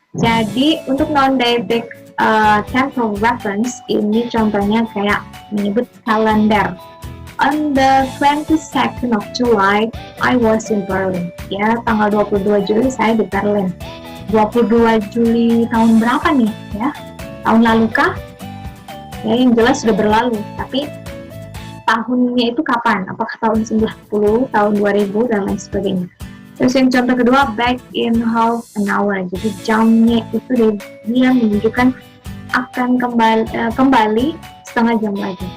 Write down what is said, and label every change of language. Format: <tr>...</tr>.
<id>Jadi untuk non-deictic temporal reference ini contohnya kayak menyebut kalender.</id> <en>On the 22nd of July, I was in Berlin.</en> <id>Ya, tanggal 22 Juli saya di Berlin. 22 Juli tahun berapa nih? Ya, tahun lalu kah? Ya, yang jelas sudah berlalu. Tapi tahunnya itu kapan? Apakah tahun 90, tahun 2000 dan lain sebagainya. Terus yang contoh kedua,</id> <en>back in half an hour.</en> <id>Jadi jamnya itu dia menunjukkan akan kembali setengah jam lagi.</id>